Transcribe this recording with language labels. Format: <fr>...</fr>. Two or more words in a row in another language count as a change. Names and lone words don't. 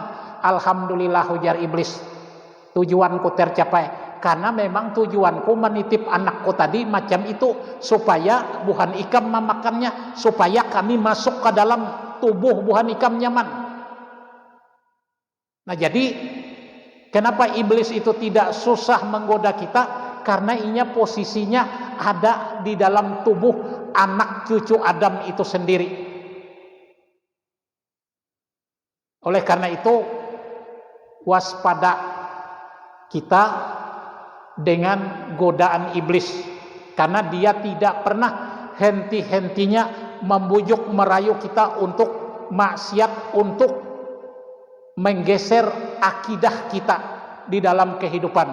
<id>Alhamdulillah ujar iblis, tujuanku tercapai.</id> <bjn>Karena memang tujuanku menitip anakku tadi macam itu, supaya buhan ikam memakannya, supaya kami masuk ke dalam tubuh buhan ikam nyaman.</bjn> <id>Nah jadi kenapa iblis itu tidak susah menggoda kita?</id> <bjn>Karena inya posisinya ada di dalam tubuh anak cucu Adam itu sendiri.</bjn> <id>Oleh karena itu waspada kita dengan godaan iblis, karena dia tidak pernah henti-hentinya membujuk merayu kita untuk maksiat, untuk menggeser akidah kita di dalam kehidupan.</id>